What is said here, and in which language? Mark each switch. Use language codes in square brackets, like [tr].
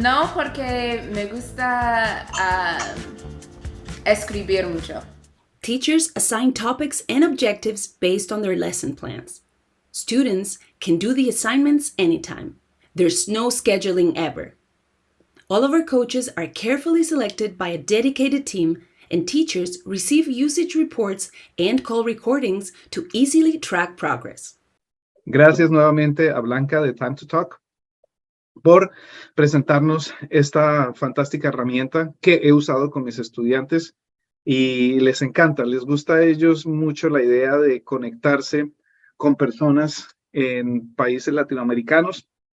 [es] No, porque me gusta escribir mucho. [en] Teachers assign topics and objectives based on their lesson plans. Students can do the assignments anytime. There's no scheduling ever. All of our coaches are carefully selected by a dedicated team, and teachers receive usage reports and call recordings to easily track progress. [es] Gracias nuevamente a Blanca de Time to Talk por presentarnos esta fantástica herramienta que he usado con mis estudiantes y les encanta, les gusta a ellos mucho la idea de conectarse con personas en países latinoamericanos